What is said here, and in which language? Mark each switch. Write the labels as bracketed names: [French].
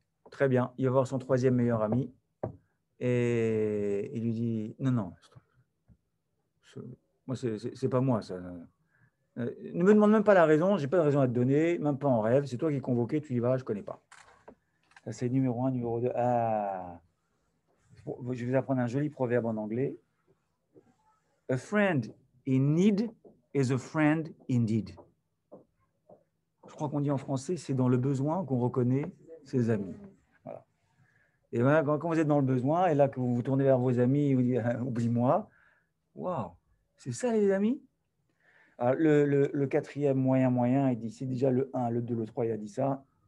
[French] Très bien. Il va voir son troisième meilleur ami. Et il lui dit, non, moi, c'est pas moi, ça. Ne me demande même pas la raison, j'ai pas de raison à te donner, même pas en rêve. C'est toi qui es convoqué, tu y vas, je connais pas. Ça, c'est numéro 1, numéro 2. Ah, je vais vous apprendre un joli proverbe en anglais. [English] A friend in need is a friend indeed. [French] Je crois qu'on dit en français, c'est dans le besoin qu'on reconnaît ses amis. Voilà. Et voilà, quand vous êtes dans le besoin, et là que vous vous tournez vers vos amis et vous dites oublie-moi, waouh, c'est ça les amis? Alors, le quatrième moyen, il dit c'est déjà le 1, le 2, le 3, il a dit ça.